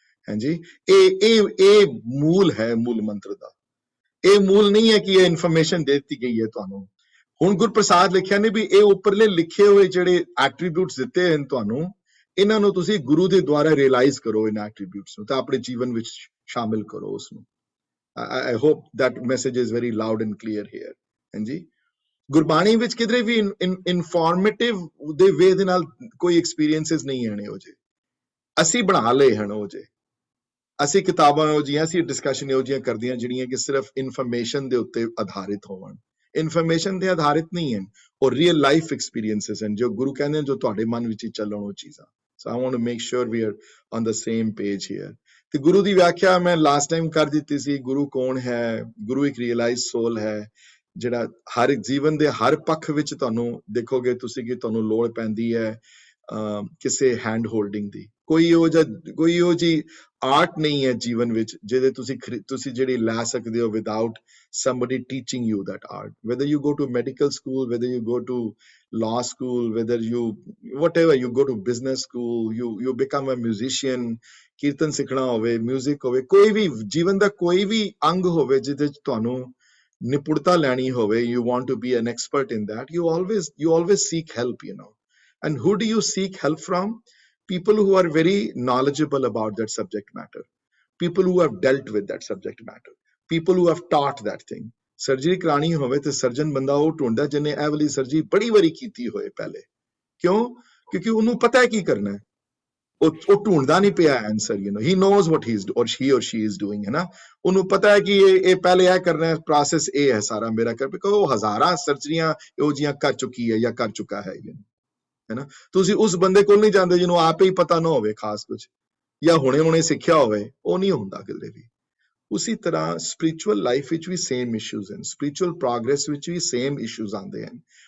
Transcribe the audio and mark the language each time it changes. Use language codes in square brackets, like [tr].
[pa] ਹਾਂਜੀ, ਇਹ ਮੂਲ ਹੈ ਮੂਲ ਮੰਤਰ ਦਾ। ਇਹ ਮੂਲ ਨਹੀਂ ਹੈ ਕਿ ਇਹ ਇਨਫੋਰਮੇਸ਼ਨ ਦੇ ਦਿੱਤੀ ਗਈ ਹੈ ਤੁਹਾਨੂੰ। ਹੁਣ ਗੁਰਪ੍ਰਸਾਦ ਲਿਖਿਆ ਨੇ ਵੀ ਇਹ ਉੱਪਰਲੇ ਲਿਖੇ ਹੋਏ ਜਿਹੜੇ ਐਟਰੀਬਿਊਟਸ ਦਿੱਤੇ ਹਨ ਤੁਹਾਨੂੰ, ਇਹਨਾਂ ਨੂੰ ਤੁਸੀਂ ਗੁਰੂ ਦੇ ਦੁਆਰਾ ਰਿਅਲਾਈਜ਼ ਕਰੋ। ਇਹਨਾਂ ਐਟਰੀਬਿਊਟਸ ਨੂੰ ਤਾਂ ਆਪਣੇ ਜੀਵਨ ਵਿੱਚ ਸ਼ਾਮਿਲ ਕਰੋ ਉਸਨੂੰ। [en] I hope that message is very loud and clear here. [pa] ਹਾਂਜੀ, ਗੁਰਬਾਣੀ ਵਿੱਚ ਕਿਧਰੇ ਵੀ ਇਨਫੋਰਮੇਟਿਵ ਦੇ ਵੇ ਦੇ ਨਾਲ ਕੋਈ ਐਕਸਪੀਰੀਐਂਸਸ ਨਹੀਂ ਆਣੇ ਹੋ ਜੇ। ਅਸੀਂ ਬਣਾ ਲਏ ਹਨ ਉਹ ਜੇ। ਅਸੀਂ ਕਿਤਾਬਾਂ ਇਹੋ ਜਿਹੀਆਂ, ਅਸੀਂ ਡਿਸਕਸ਼ਨ ਇਹੋ ਜਿਹੀਆਂ ਕਰਦੀਆਂ ਜਿਹੜੀਆਂ ਕਿ ਸਿਰਫ ਇਨਫੋਰਮੇਸ਼ਨ ਦੇ ਉੱਤੇ ਆਧਾਰਿਤ ਹੋਵਣ। ਇਨਫੋਰਮੇਸ਼ਨ ਤੇ ਆਧਾਰਿਤ ਨਹੀਂ ਹਨ, ਉਹ ਰੀਅਲ ਲਾਈਫ ਐਕਸਪੀਰੀਐਂਸਸ ਹਨ ਜੋ ਗੁਰੂ ਕਹਿੰਦੇ ਹਨ, ਜੋ ਤੁਹਾਡੇ ਮਨ ਵਿੱਚ ਹੀ ਚੱਲਣ ਉਹ ਚੀਜ਼ਾਂ। [en] So I want to make sure we are on the same page here. [pa] ਤੇ ਗੁਰੂ ਦੀ ਵਿਆਖਿਆ ਮੈਂ ਲਾਸਟ ਟਾਈਮ ਕਰ ਦਿੱਤੀ ਸੀ। ਗੁਰੂ ਕੌਣ ਹੈ? ਗੁਰੂ ਇੱਕ ਰੀਅਲਾਈਜ਼ ਸੋਲ ਹੈ ਜਿਹੜਾ ਹਰ ਜੀਵਨ ਦੇ ਹਰ ਪੱਖ ਵਿੱਚ ਤੁਹਾਨੂੰ ਦੇਖੋਗੇ ਤੁਸੀਂ ਕਿ ਤੁਹਾਨੂੰ ਲੋੜ ਪੈਂਦੀ ਹੈ ਕਿਸੇ ਹੈਂਡ ਹੋਲਡਿੰਗ ਦੀ। ਕੋਈ ਉਹ ਜੀ ਆਰਟ ਨਹੀਂ ਹੈ ਜੀਵਨ ਵਿੱਚ ਜਿਹਦੇ ਤੁਸੀਂ ਜਿਹੜੀ ਲੈ ਸਕਦੇ ਹੋ [en] without somebody teaching you that art. Whether you go to medical school, whether you go to law school, whether whatever you go to business school, you become a musician, [pa] ਕੀਰਤਨ ਸਿੱਖਣਾ ਹੋਵੇ, ਮਿਊਜ਼ਿਕ ਹੋਵੇ, ਕੋਈ ਵੀ ਜੀਵਨ ਦਾ ਕੋਈ ਵੀ ਅੰਗ ਹੋਵੇ ਜਿਹਦੇ ਚ ਤੁਹਾਨੂੰ ਨਿਪੁਣਤਾ ਲੈਣੀ ਹੋਵੇ, [en] you want to be an expert in that, you always seek help, And who do you seek help from? People who are very knowledgeable about that subject matter, people who have dealt with that subject matter, people who have taught that thing. [pa] Surgery ਕਰਾਣੀ ਹੋਵੇ ਤੇ surgeon ਬੰਦਾ ਉਹ ਢੂੰਡਦਾ ਜਿਹਨੇ ਇਹ ਵਾਲੀ surgery ਬੜੀ ਵਾਰੀ ਕੀਤੀ ਹੋਏ ਪਹਿਲੇ। ਕਿਉਂ? ਕਿਉਂਕਿ ਉਹਨੂੰ ਪਤਾ ਹੈ ਕੀ ਕਰਨਾ ਹੈ। ਉਹ ਢੂੰਡਦਾ ਨਹੀਂ ਪਿਆ answer, [en] he knows what he or she is doing, [pa] ਹੈ ਨਾ। ਉਹਨੂੰ ਪਤਾ ਹੈ ਕਿ ਇਹ ਪਹਿਲੇ ਇਹ ਕਰਨਾ ਹੈ, ਪ੍ਰੋਸੈਸ ਇਹ ਹੈ ਸਾਰਾ ਮੇਰਾ ਕਰ। ਬਿਕੋਜ਼ ਉਹ ਹਜ਼ਾਰਾਂ ਸਰਜਰੀਆਂ ਇਹੋ ਜਿਹੀਆਂ ਕਰ ਚੁੱਕੀ ਹੈ ਜਾਂ ਕਰ ਚੁੱਕਾ ਹੈ ਨਾ। ਤੁਸੀਂ ਉਸ ਬੰਦੇ ਕੋਲ ਨਹੀਂ ਜਾਂਦੇ ਜਿਹਨੂੰ ਆਪੇ ਹੀ ਪਤਾ ਨਾ ਹੋਵੇ ਖਾਸ ਕੁਝ, ਜਾਂ ਹੁਣੇ ਸਿੱਖਿਆ ਹੋਵੇ, ਉਹ ਨਹੀਂ ਹੁੰਦਾ ਕਿਤੇ ਵੀ। ਉਸੇ ਤਰ੍ਹਾਂ ਸਪਿਰਿਚੁਅਲ ਲਾਈਫ ਵਿੱਚ ਵੀ ਸੇਮ ਇਸ਼ੂਜ਼ ਹਨ, ਸਪਿਰਿਚੁਅਲ ਪ੍ਰੋਗਰੈਸ ਵਿੱਚ ਵੀ ਸੇਮ ਇਸ਼ੂਜ਼ ਆਉਂਦੇ ਹਨ।